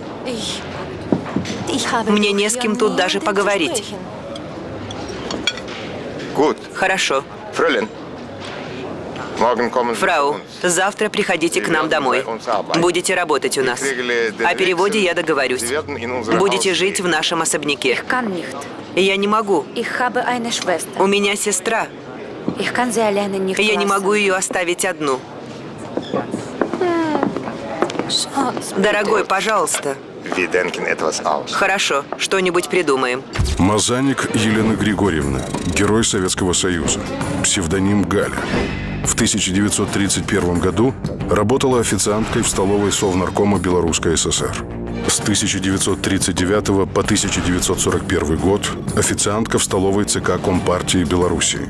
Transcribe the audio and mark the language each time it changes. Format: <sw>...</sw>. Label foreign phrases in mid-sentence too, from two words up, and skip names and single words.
<ru>Мне не с кем тут даже поговорить. Хорошо. Фрау, завтра приходите к нам домой. Будете работать у нас. О переводе я договорюсь. Будете жить в нашем особняке.</ru> <de>Kann nicht.</de> <ru>Я не могу.</ru> <de>Ich habe eine Schwester.</de> <ru>У меня сестра.</ru> <de>Ich kann sie alleine nicht</de> <ru>Я не</ru> <de>lassen.</de> <ru>могу ее оставить одну.</ru> <de>Schatz.</de> <ru>Дорогой, пожалуйста.</ru> <de>Wir denken etwas aus.</de> <ru>Хорошо, что-нибудь придумаем. Мазаник Елена Григорьевна, герой Советского Союза, псевдоним Галя. В 1931 году работала официанткой в столовой Совнаркома Белорусской ССР. С 1939 по 1941 год официантка в столовой ЦК Компартии Белоруссии.</ru>